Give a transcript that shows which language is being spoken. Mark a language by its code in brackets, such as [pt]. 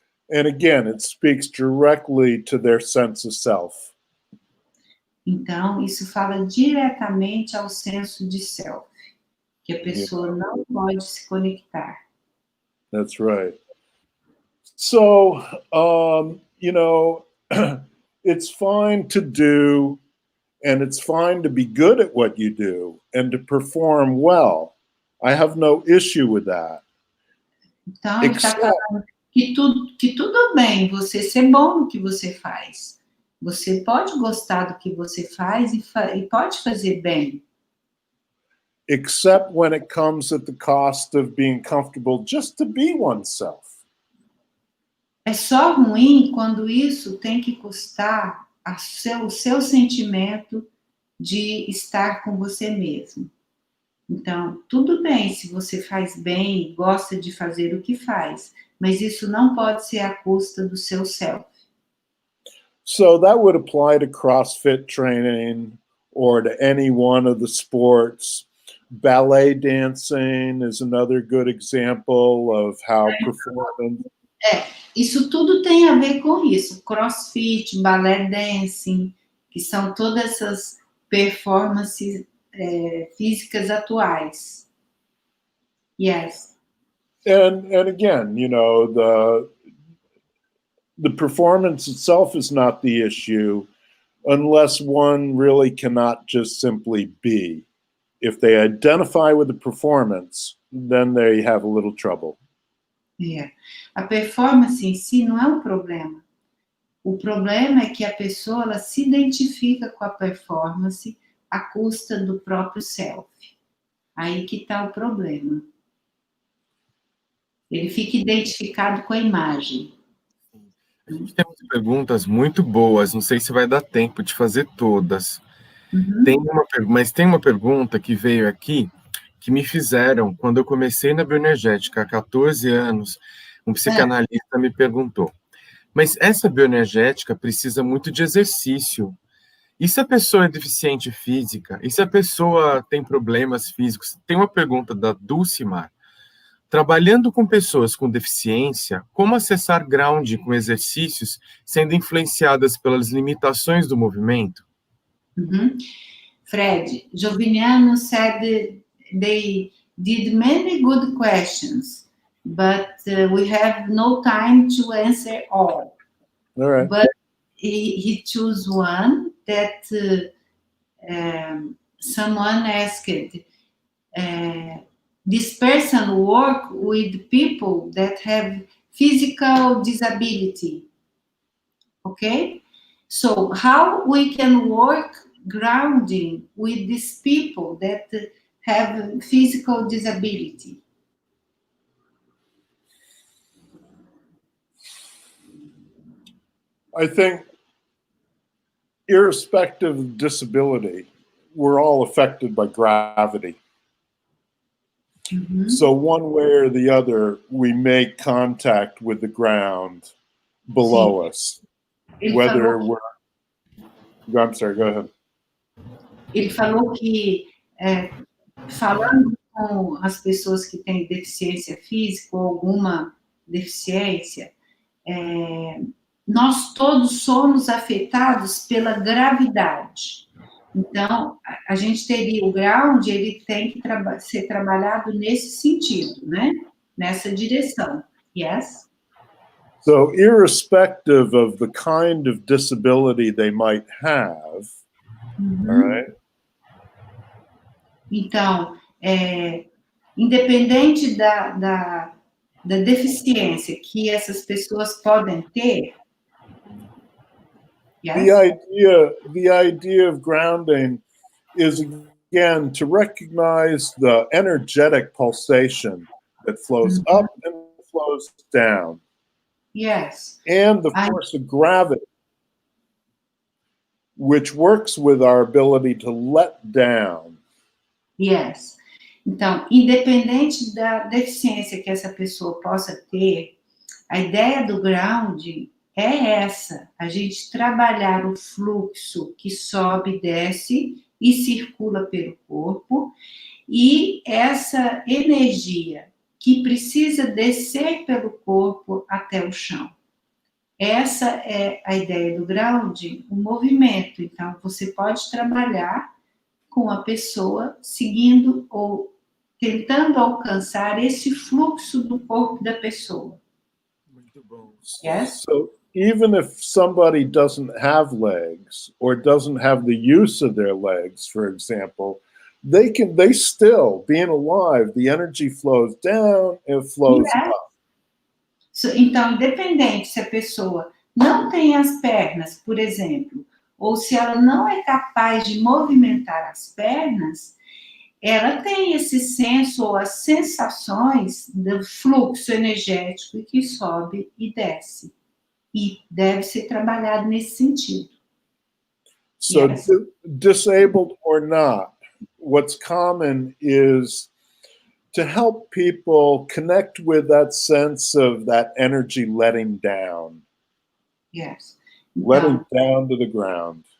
[en] And again, it speaks directly to their sense of self. [pt] Então, isso fala diretamente ao senso de self, que a pessoa não pode se conectar. [en] That's right. So, you know, it's fine to do, and it's fine to be good at what you do, and to perform well. I have no issue with that. [pt] Então, ele está falando que tudo bem você ser bom no que você faz. Você pode gostar do que você faz e pode fazer bem. [en] Except when it comes at the cost of being comfortable just to be oneself. [pt] É só ruim quando isso tem que custar o seu sentimento de estar com você mesmo. Então, tudo bem se você faz bem, gosta de fazer o que faz, mas isso não pode ser à custa do seu self. [en] So that would apply to CrossFit training or to any one of the sports. Ballet dancing is another good example of how performance... [pt] Isso tudo tem a ver com isso. CrossFit, ballet dancing, que são todas essas performances físicas atuais. [en] Yes. And again, you know, the performance itself is not the issue unless one really cannot just simply be. If they identify with the performance, then they have a little trouble. [pt] A performance em si não é um problema. O problema é que a pessoa ela se identifica com a performance à custa do próprio self. Aí que está o problema. Ele fica identificado com a imagem. A gente tem umas perguntas muito boas, não sei se vai dar tempo de fazer todas. Mas tem uma pergunta que veio aqui, que me fizeram quando eu comecei na bioenergética há 14 anos, um psicanalista me perguntou, mas essa bioenergética precisa muito de exercício. E se a pessoa é deficiente física? E se a pessoa tem problemas físicos? Tem uma pergunta da Dulcimar. Trabalhando com pessoas com deficiência, como acessar ground com exercícios sendo influenciadas pelas limitações do movimento? [en] Fred, Joviniano said they did many good questions, but we have no time to answer all. All right. But he chose one that someone asked, this person work with people that have physical disability, okay? So how we can work grounding with these people that have physical disability? I think irrespective of disability, we're all affected by gravity. So one way or the other, we make contact with the ground below us. Whether we're... I'm sorry, go ahead. [pt] Ele falou que, falando com as pessoas que têm deficiência física ou alguma deficiência, nós todos somos afetados pela gravidade. Então, a gente teria o ground, ele tem que ser trabalhado nesse sentido, né? Nessa direção. Yes? [en] So irrespective of the kind of disability they might have, all right? [pt] Então, independente da deficiência que essas pessoas podem ter, yes? [en] The idea of grounding is, again, to recognize the energetic pulsation that flows up and flows down. Yes. And the force of gravity, which works with our ability to let down. Yes. [pt] Então, independente da deficiência que essa pessoa possa ter, a ideia do grounding é essa, a gente trabalhar o fluxo que sobe, desce e circula pelo corpo, e essa energia que precisa descer pelo corpo até o chão. Essa é a ideia do grounding, o movimento. Então, você pode trabalhar com a pessoa seguindo ou tentando alcançar esse fluxo do corpo da pessoa. Muito bom. [en] Yes? So even if somebody doesn't have legs or doesn't have the use of their legs, for example, they still, being alive, the energy flows down and flows up. [pt] Então, independente se a pessoa não tem as pernas, por exemplo, ou se ela não é capaz de movimentar as pernas, ela tem esse senso ou as sensações do fluxo energético que sobe e desce. E deve ser trabalhado nesse sentido. [en] So disabled or not, what's common is to help people connect with that sense of that energy letting down. Yes. Letting down to the ground.